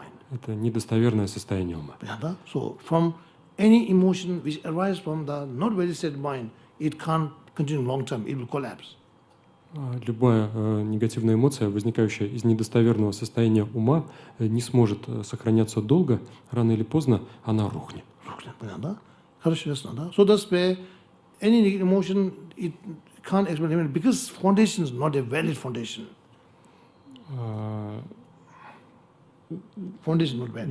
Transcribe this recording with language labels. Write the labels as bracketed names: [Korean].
[Russian] Это недостоверное состояние ума. [English] So from any emotion which arises from the not well state mind, it can't continue long term, it will collapse. [Russian] Любая негативная эмоция, возникающая из недостоверного состояния ума, не сможет сохраняться долго, рано или поздно она рухнет. [English] So that's why any negative emotion, it can't explain because foundation is not a valid foundation. Foundation is not valid.